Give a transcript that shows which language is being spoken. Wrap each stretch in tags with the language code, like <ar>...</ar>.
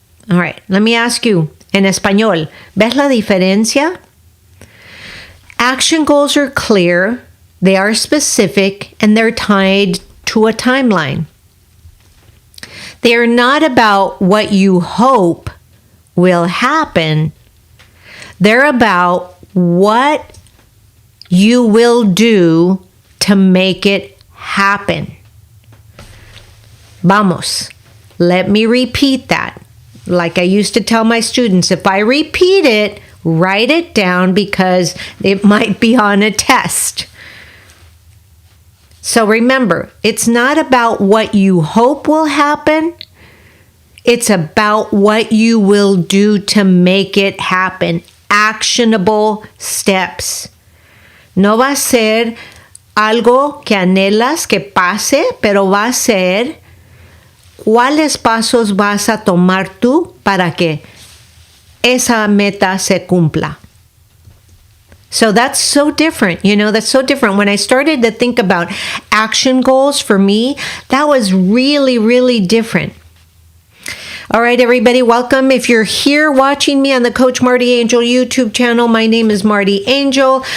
<en>All right, let me ask you,</en> <es>en español, ¿ves la diferencia?</es> <en>Action goals are clear, they are specific, and they're tied to a timeline. They are not about what you hope will happen. They're about what you will do to make it happen.</en> <es>Vamos.</es> <en>Let me repeat that. Like I used to tell my students, if I repeat it, write it down because it might be on a test. So remember, it's not about what you hope will happen. It's about what you will do to make it happen. Actionable steps.</en> <es>No va a ser algo que anhelas que pase, pero va a ser cuáles pasos vas a tomar tú para que esa meta se cumpla.</es> <en>So that's so different, that's so different. When I started to think about action goals for me, that was really, really different. All right, everybody, welcome. If you're here watching me on the Coach MartiAngel YouTube channel, my name is MartiAngel.</en>